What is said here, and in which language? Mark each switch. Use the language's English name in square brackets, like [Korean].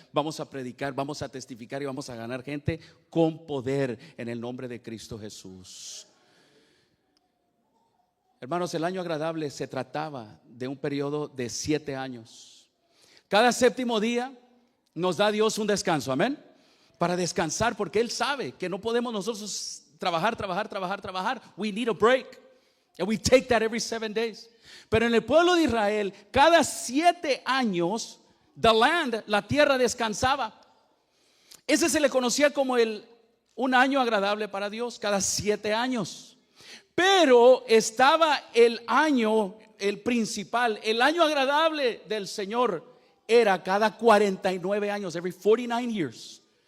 [Spanish] Vamos a predicar, vamos a testificar y vamos a ganar gente con poder en el nombre de Cristo Jesús. Hermanos, el año agradable se trataba de un periodo de 7 años. Cada séptimo día nos da Dios un descanso, amén, para descansar, porque Él sabe que no podemos nosotros trabajar. [English] We need a break, and we take that every 7 days. [Spanish] Pero en el pueblo de Israel, cada 7 años, la tierra descansaba. Ese se le conocía como un año agradable para Dios, cada 7 años. Pero estaba el año, el principal, el año agradable del Señor era cada 49 años, [English] every 49 years.